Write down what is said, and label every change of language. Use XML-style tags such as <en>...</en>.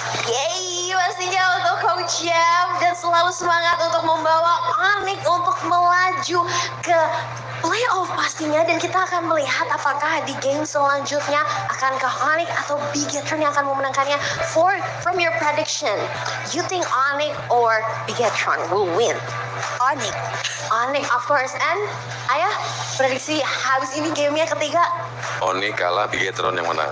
<id>Yeay, pastinya untuk Coach Yap dan selalu semangat untuk membawa Onyx untuk melaju ke playoff pastinya dan kita akan melihat apakah di game selanjutnya akan ke Onyx atau Bigetron yang akan memenangkannya.</id> <en>From your prediction, you think Onyx or Bigetron will win? Onyx. Onyx, of course. And</en> <id>ayah, prediksi habis ini gamenya ketiga. Oni kalah, Bigetron yang menang.</id>